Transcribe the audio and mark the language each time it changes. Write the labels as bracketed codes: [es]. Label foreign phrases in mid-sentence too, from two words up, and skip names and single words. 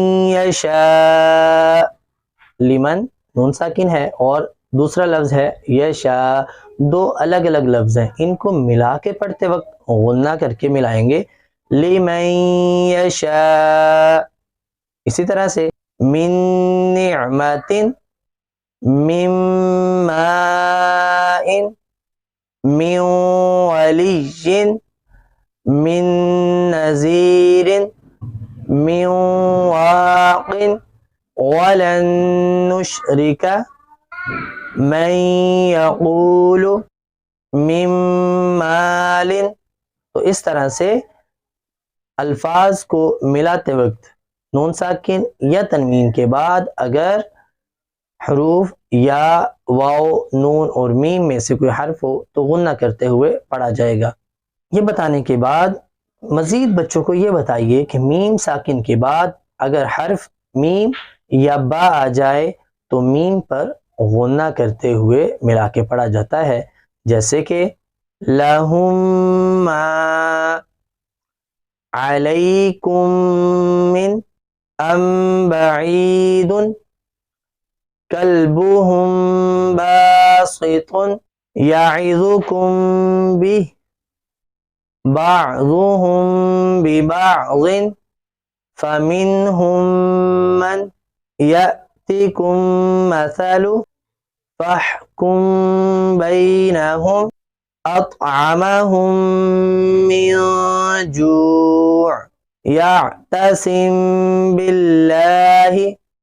[ur] یشاء، لمن نون ساکن ہے اور دوسرا لفظ ہے یشاء، دو الگ الگ لفظ ہیں، ان کو ملا کے پڑھتے وقت غنہ کر کے ملائیں گے [ar] لمن یشاء۔ [ur] اسی طرح سے [ar] من نعمت، من ماء، من ولی، من نذیر، من واق ولن نشرک من یقول من مال۔ [ur] تو اس طرح سے الفاظ کو ملاتے وقت نون ساکن یا تنوین کے بعد اگر حروف یا واو، نون اور میم میں سے کوئی حرف ہو تو غنہ کرتے ہوئے پڑھا جائے گا۔ یہ بتانے کے بعد مزید بچوں کو یہ بتائیے کہ میم ساکن کے بعد اگر حرف میم یا با آ جائے تو میم پر غنہ کرتے ہوئے ملا کے پڑھا جاتا ہے، جیسے کہ [ar] لہم ما علیکم من ام بعید کلبہم باسط یعظکم بہ بعضهم ببعض فمنهم من يأتكم مثل فاحكم بينهم أطعمهم من جوع يعتصم بالله